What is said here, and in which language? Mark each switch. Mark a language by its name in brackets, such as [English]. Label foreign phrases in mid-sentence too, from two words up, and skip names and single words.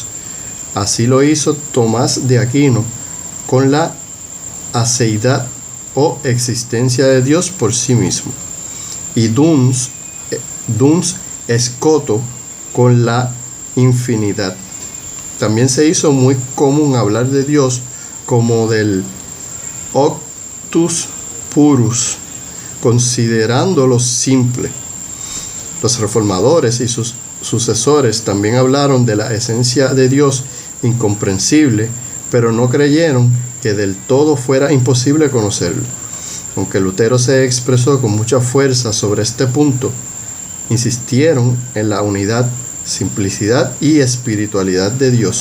[Spanish] Así lo hizo Tomás de Aquino con la aceidad o existencia de Dios por sí mismo, y Duns Scoto con la infinidad. También se hizo muy común hablar de Dios como del [Latin] octus purus, [Spanish] considerándolo simple. Los reformadores y sus sucesores también hablaron de la esencia de Dios incomprensible, pero no creyeron que del todo fuera imposible conocerlo. Aunque Lutero se expresó con mucha fuerza sobre este punto, insistieron en la unidad, simplicidad y espiritualidad de Dios.